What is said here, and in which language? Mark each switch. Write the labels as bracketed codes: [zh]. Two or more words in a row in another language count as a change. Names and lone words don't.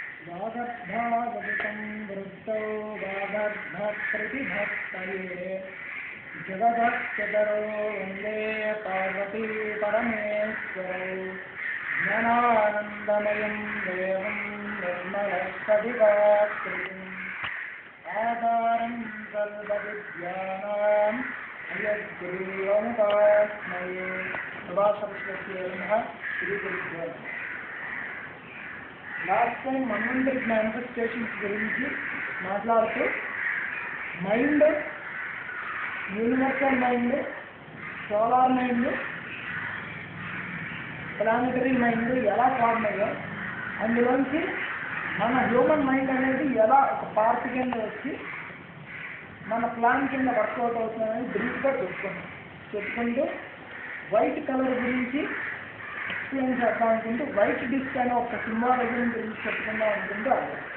[sa] वागर्भावतितं वृत्तौ वागर्भप्रतिभक्तये जगदच्युतरो वन्दे पार्वती परमेश्वरौ ज्ञानानन्दमयं देवं निर्मलस्फटिकाकृतिम् आधारं सर्वविद्यानां हयग्रीवमुपास्मये सभासरस्वत्यै नमः श्रीगुरुभ्यो नमः। [en] last time Manvantari manifestations [te] గురించి మాట్లాడుతూ [en] mind, universal mind, solar mind, planetary [te] మైండ్ ఎలా ఫార్మ్ అయ్యో, అందులోంచి మన [en] human mind [te] అనేది ఎలా ఒక పార్ట్ కింద వచ్చి మన ప్లాన్ కింద వర్కౌట్ అవుతుందని బ్రీఫ్గా చెప్పుకుంటూ [en] white color [te] గురించి ఎక్స్ప్లెయిన్ చేద్దాం అనుకుంటూ [en] white disc [te] అనే ఒక సింబాలజీ గురించి చెప్పుకుందాం అనుకుంటూ అది